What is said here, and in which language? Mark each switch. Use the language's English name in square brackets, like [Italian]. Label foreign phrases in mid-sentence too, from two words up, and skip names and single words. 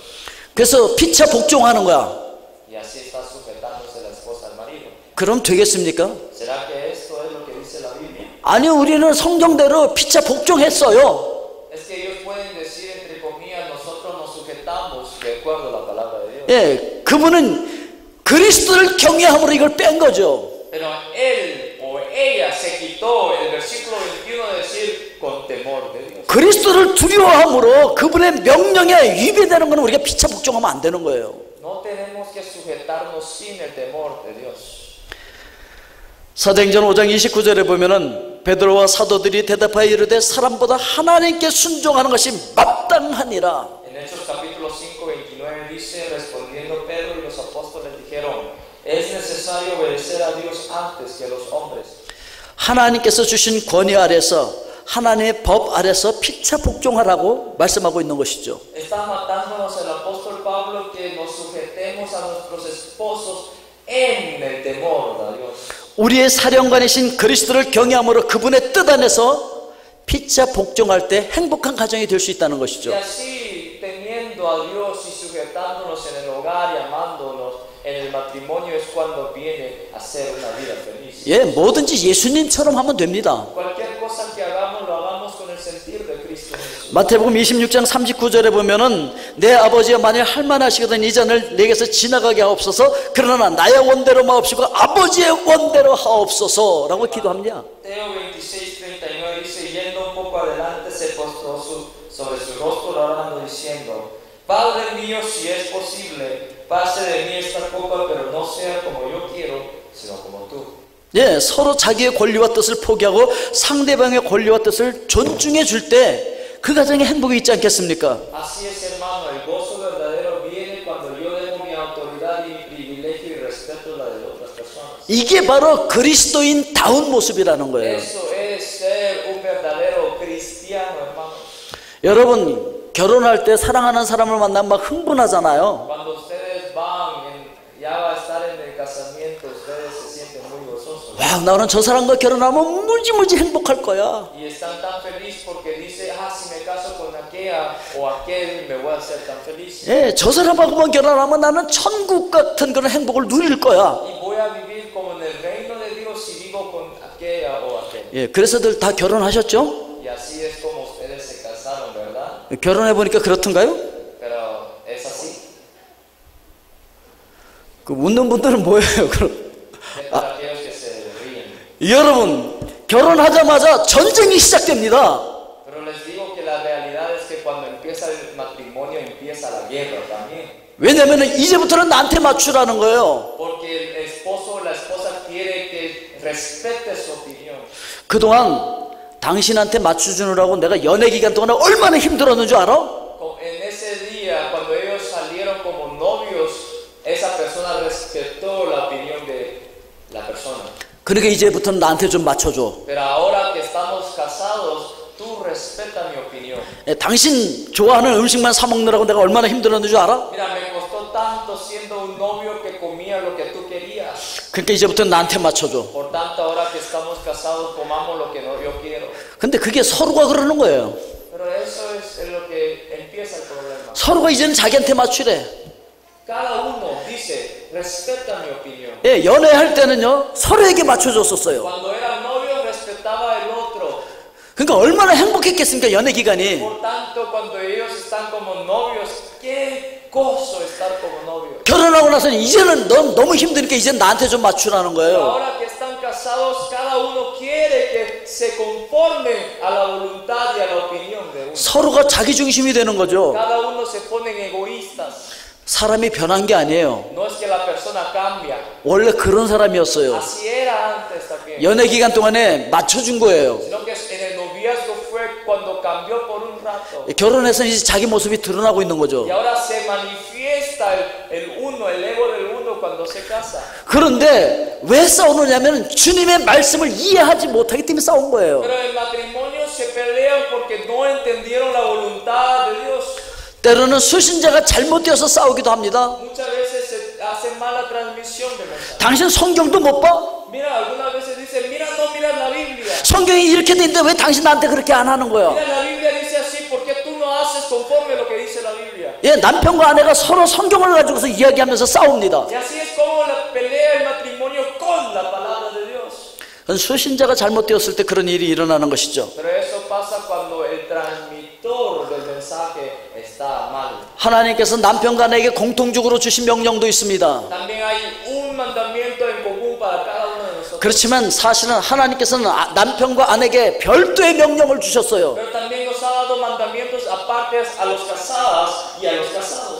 [Korean] 그래서 피차 복종하는 거야. [Spanish] Y así está sujetándose la esposa al marido. [Korean] 그럼 되겠습니까? [Spanish] ¿Será que esto es lo que dice la Biblia? [Korean] 아니 우리는 성경대로 피차 복종했어요. [Spanish] Es que ellos pueden decir entre comillas, nosotros nos sujetamos de acuerdo a la palabra de Dios. [Korean] 예, 그분은 그리스도를 경외함으로 이걸 뺀 거죠. [Spanish] Pero él o ella se quitó el versículo 21 de decir con temor de Dios. [Korean] 그리스도를 두려워함으로 그분의 명령에 위배되는 것은 우리가 피차 복종하면 안 되는 거예요. [Spanish] No tenemos que sujetarnos sin el temor de Dios. [Korean] 사도행전 5장 29절에 보면은 베드로와 사도들이 대답하여 이르되 사람보다 하나님께 순종하는 것이 마땅하니라. [Spanish] En Hechos capítulo 5, 29 dice, respondiendo Pedro y los apóstoles dijeron, es necesario obedecer a Dios antes que a los hombres. [Korean] 하나님께서 주신 권위 아래서 하나님의 법 아래서 피차 복종하라고 말씀하고 있는 것이죠. [Spanish] Está matándonos el apóstol Pablo que nos sujetemos a nuestros esposos en el temor a Dios. [Korean] 우리의 사령관이신 그리스도를 경외함으로 그분의 뜻 안에서 피차 복종할 때 행복한 가정이 될 수 있다는 것이죠. [Spanish] Y así, teniendo a Dios y sujetándonos en el hogar y amándonos en el matrimonio es cuando viene a ser una vida feliz. [Korean] 예, 뭐든지 예수님처럼 하면 됩니다. [Spanish] Cualquier cosa que hagamos, lo hagamos con el sentir de Cristo Jesús. [Korean] 마태복음 26장 39절에 보면은 내 아버지가 만일 할만하시거든 이 잔을 내게서 지나가게 하옵소서 그러나 나의 원대로 마옵시고 아버지의 원대로 하옵소서라고 기도합니다. [Spanish] Mateo 26:39 dice, yendo un poco adelante se postró sobre su rostro orando diciendo, Padre mío, si es posible, pase de mí esta copa, pero no sea como yo quiero, sino como tú. [Korean] 예, 서로 자기의 권리와 뜻을 포기하고 상대방의 권리와 뜻을 존중해 줄 때 그 가정에 행복이 있지 않겠습니까? [Spanish] Así es, hermano, el gozo verdadero viene cuando yo dejo mi autoridad y privilegio y respeto la de otras personas. [Korean] 이게 바로 그리스도인다운 모습이라는 거예요. [Spanish] Eso es ser un verdadero cristiano, hermano. [Korean] 여러분 결혼할 때 사랑하는 사람을 만나면 막 흥분하잖아요. [Spanish] Cuando ustedes van, ya va a estar en el casamiento, ustedes se sienten muy gozosos. [Korean] 와, 나는 저 사람과 결혼하면 무지무지 행복할 거야. [Spanish] Y están tan felices porque dice, si me caso con aquella o aquel, me voy a hacer tan feliz. [Korean] 예, 저 사람하고만 결혼하면 나는 천국 같은 그런 행복을 누릴 거야. [Spanish] Y voy a vivir como en el reino de Dios si vivo con aquella o aquel. [Korean] 예, 그래서들 다 결혼하셨죠? [Spanish] Y así es como ustedes se casaron, ¿verdad? [Korean] 결혼해 보니까 그렇던가요? [Spanish] Pero es así. [Korean] 그 웃는 분들은 뭐예요? 그럼 [Spanish] Es para aquellos que se ríen. [Korean] 여러분 결혼하자마자 전쟁이 시작됩니다. [Spanish] Pero les digo que la realidad es que cuando empieza el matrimonio empieza la guerra también. [Korean] 왜냐하면 이제부터는 나한테 맞추라는 거예요. [Spanish] Porque el esposo o la esposa quiere que respete su opinión. [Korean] 그동안 당신한테 맞춰주느라고 내가 연애 기간 동안에 얼마나 힘들었는 줄 알아? [Spanish] En ese día, cuando ellos salieron como novios, esa persona respetó la opinión de la persona. [Korean] 그러니까 이제부터는 나한테 좀 맞춰줘. [Spanish] Pero ahora que estamos casados, tú respeta mi opinión. [Korean] 예, 당신 좋아하는 음식만 사 먹느라고 내가 얼마나 힘들었는 줄 알아? [Spanish] Mira, me costó tanto siendo un novio que comía lo que tú querías. [Korean] 그러니까 이제부터는 나한테 맞춰줘. [Spanish] Por tanto, ahora que estamos casados, comamos lo que yo quiero. [Korean] 근데 그게 서로가 그러는 거예요. [Spanish] Pero eso es lo que empieza el problema. [Korean] 서로가 이제는 자기한테 맞추래. [Spanish] Cada uno dice, respeta mi opinión. [Korean] 예, 연애할 때는요 서로에게 맞춰줬었어요. [Spanish] Cuando era novio, respetaba el otro. [Korean] 그러니까 얼마나 행복했겠습니까 연애 기간이. [Spanish] Por tanto, cuando ellos están como novios, qué gozo estar como novios. [Korean] 결혼하고 나서는 이제는 넌 너무 힘드니까 이제 나한테 좀 맞추라는 [Spanish] Pero [Korean] 거예요. [Spanish] ahora que están casados, cada uno quiere que se conformen a la voluntad y a la opinión de uno. [Korean] 서로가 자기 중심이 되는 거죠. [Spanish] Cada uno se ponen egoístas. [Korean] 사람이 변한 게 아니에요. [Spanish] No es que la persona cambia. [Korean] 원래 그런 사람이었어요. [Spanish] Así era antes también. [Korean] 연애 기간 동안에 맞춰준 거예요. [Spanish] Sino que en el noviazgo fue cuando cambió por un rato. [Korean] 결혼해서 이제 자기 모습이 드러나고 있는 거죠. [Spanish] Y ahora se manifiesta el uno, el ego del uno cuando se casa. [Korean] 그런데 왜 싸우느냐면 주님의 말씀을 이해하지 못하기 때문에 싸운 거예요. [Spanish] Pero en el matrimonio se pelean porque no entendieron la voluntad de Dios. [Korean] 때로는 수신자가 잘못되어서 싸우기도 합니다. [Spanish] Muchas veces se hace mala transmisión de mensaje. [Korean] 당신 성경도 못 봐? [Spanish] Mira, algunas veces dice, mira, no miras la Biblia. [Korean] 성경이 이렇게 돼 있는데 왜 당신 나한테 그렇게 안 하는 거야? [Spanish] Mira, la Biblia dice así, ¿por qué tú no haces conforme lo que dice la Biblia? [Korean] 예, 남편과 아내가 서로 성경을 가지고서 이야기하면서 싸웁니다. [Spanish] Y así es como la pelea el matrimonio con la palabra de Dios. [Korean] 수신자가 잘못되었을 때 그런 일이 일어나는 것이죠. [Spanish] Pero eso pasa cuando el transmisor del mensaje está mal. [Korean] 하나님께서 남편과 아내에게 공통적으로 주신 명령도 있습니다. [Spanish] También hay un mandamiento en común para cada uno de nosotros. [Korean] 그렇지만 사실은 하나님께서는 남편과 아내에게 별도의 명령을 주셨어요. [Spanish] Pero también nos ha dado mandamientos apartes a los casadas y a los casados.